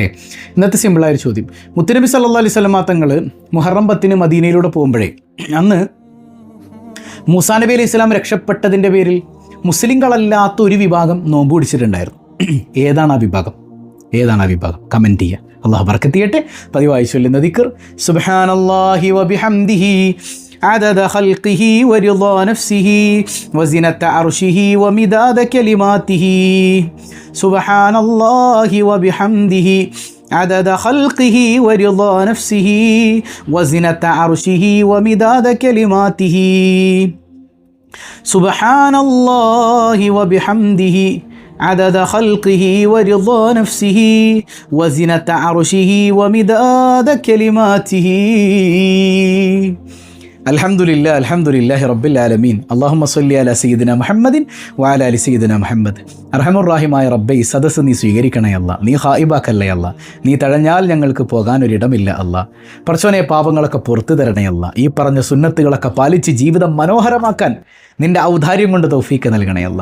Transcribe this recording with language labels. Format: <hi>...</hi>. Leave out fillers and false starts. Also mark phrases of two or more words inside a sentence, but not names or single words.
<ml>ഇന്നത്തെ സിമ്പിളായൊരു ചോദ്യം, മുത്തുനബി</ml> <ar>صلى الله عليه وسلم</ar> <ml>തങ്ങൾ മുഹറം 10 മദീനയിലൂടെ പോകുമ്പോഴേ അന്ന് മൂസാ നബി</ml> <ar>عليه السلام</ar> <ml>രക്ഷപ്പെട്ടതിൻ്റെ പേരിൽ മുസ്ലിങ്ങളല്ലാത്ത ഒരു വിഭാഗം നോമ്പ് പിടിച്ചിട്ടുണ്ടായിരുന്നു. ഏതാണ് ആ വിഭാഗം? കമൻറ്റ് ചെയ്യുക. അള്ളാഹു ബറക്കത്ത് ചെയ്യട്ടെ. പതിവായി ചൊല്ലുന്ന ദിക്ർ</ml> <ar>سبحان الله وبحمده عدد خلقه ورضا نفسه وزنة عرشه ومداد كلماته سبحان الله وبحمده عدد خلقه ورضا نفسه وزنة عرشه ومداد كلماته سبحان الله وبحمده عدد خلقه ورضا نفسه وزنة عرشه ومداد كلماته الحمد لله رب العالمين. اللهم صل على سيدنا محمد وعلى آل سيدنا محمد.</ar> <ml>അർഹമുർറാഹിമായ റബ്ബേ, ഈ സദസ്സ് നീ സ്വീകരിക്കണേ അല്ലാ, നീ ഹായിബാക്കല്ലേ അല്ലാ, നീ തഴഞ്ഞാൽ ഞങ്ങൾക്ക് പോകാനൊരിടമില്ല അല്ലാ. പടച്ചോനെ, പാപങ്ങളൊക്കെ പുറത്തു തരണേ അല്ലാ, ഈ പറഞ്ഞ സുന്നത്തുകളൊക്കെ പാലിച്ച് ജീവിതം മനോഹരമാക്കാൻ നിൻ്റെ ഔദാര്യം കൊണ്ട് തൗഫീക്ക് നൽകണയല്ല.</ml>